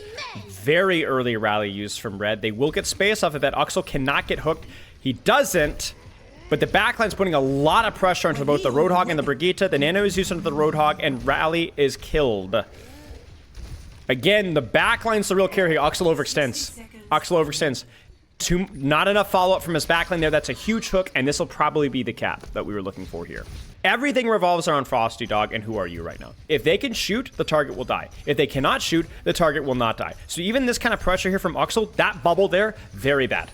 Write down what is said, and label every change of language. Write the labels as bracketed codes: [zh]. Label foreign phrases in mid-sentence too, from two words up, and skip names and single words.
[en] Very early rally used from red. They will get space off of that. Uxel cannot get hooked. He doesn't. But the backline's putting a lot of pressure onto both the Roadhog and the Brigitte. The Nano is used onto the Roadhog, and rally is killed. Again, the backline's the real carry here. Uxel overextends. Uxel overextends. Not enough follow-up from his backline there. That's a huge hook, and this will probably be the cap that we were looking for here. Everything revolves around Frosty Dog and who are you right now. If they can shoot, the target will die. If they cannot shoot, the target will not die. So even this kind of pressure here from Uxel, that bubble there, very bad.